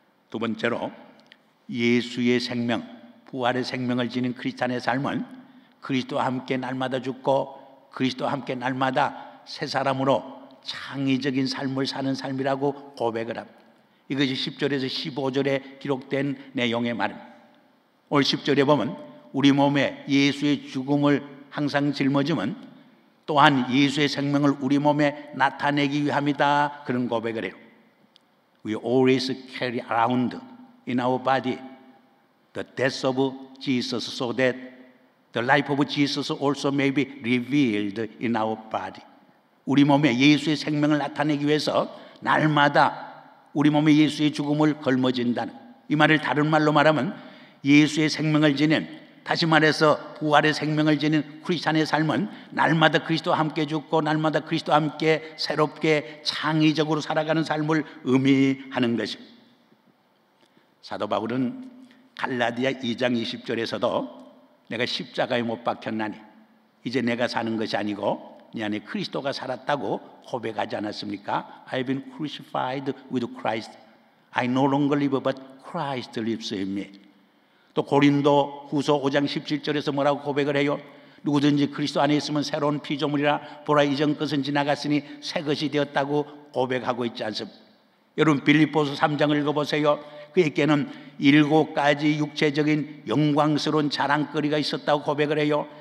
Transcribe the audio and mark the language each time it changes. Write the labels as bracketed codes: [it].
[ko] 두 번째로 예수의 생명, 부활의 생명을 지닌 크리스찬의 삶은 그리스도와 함께 날마다 죽고 그리스도와 함께 날마다 새 사람으로 창의적인 삶을 사는 삶이라고 고백을 합니다. 이것이 10절에서 15절에 기록된 내용의 말입니다. 오늘 10절에 보면 우리 몸에 예수의 죽음을 항상 짊어지면 또한 예수의 생명을 우리 몸에 나타내기 위함이다. 그런 고백을 해요. [en] We always carry around in our body the death of Jesus so that the life of Jesus also may be revealed in our body. [ko] 우리 몸에 예수의 생명을 나타내기 위해서 날마다 우리 몸에 예수의 죽음을 걸머진다는, 이 말을 다른 말로 말하면 예수의 생명을 지닌 다시 말해서 부활의 생명을 지닌 크리스찬의 삶은 날마다 그리스도와 함께 죽고 날마다 그리스도와 함께 새롭게 창의적으로 살아가는 삶을 의미하는 것입니다. 사도 바울은 갈라디아 2장 20절에서도 내가 십자가에 못 박혔나니 이제 내가 사는 것이 아니고 내 안에 그리스도가 살았다고 고백하지 않았습니까? [en] I've been crucified with Christ. I no longer live but Christ lives in me. [ko] 또 고린도 후서 5장 17절에서 뭐라고 고백을 해요? 누구든지 그리스도 안에 있으면 새로운 피조물이라 보라 이전 것은 지나갔으니 새 것이 되었다고 고백하고 있지 않습니까? 여러분 빌립보서 3장을 읽어보세요. 그에게는 7가지 육체적인 영광스러운 자랑거리가 있었다고 고백을 해요.